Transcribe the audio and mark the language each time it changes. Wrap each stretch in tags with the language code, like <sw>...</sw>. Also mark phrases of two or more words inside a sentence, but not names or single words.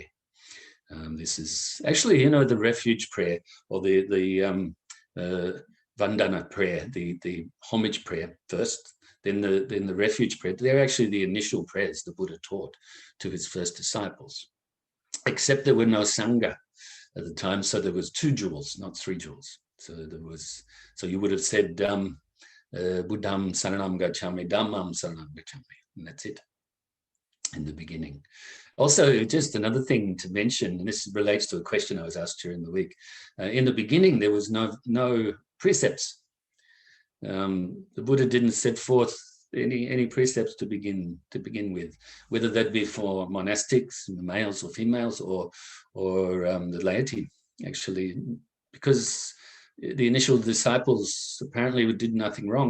<en>This is actually, the refuge prayer or the Vandana prayer, the homage prayer first, then the refuge prayer. They're actually the initial prayers the Buddha taught to his first disciples, except there were no Sangha at the time, so there was 2 jewels, not 3 jewels. So you would have said</en> <pi>Buddham saranam gacchami, Dhammam saranam gacchami,</pi> <en>and that's it in the beginning. Also, just another thing to mention, and this relates to a question I was asked during the week. In the beginning, there was no precepts. The Buddha didn't set forth any precepts to begin with, whether that be for monastics, males or females, or the laity, actually, because the initial disciples apparently did nothing wrong.</en>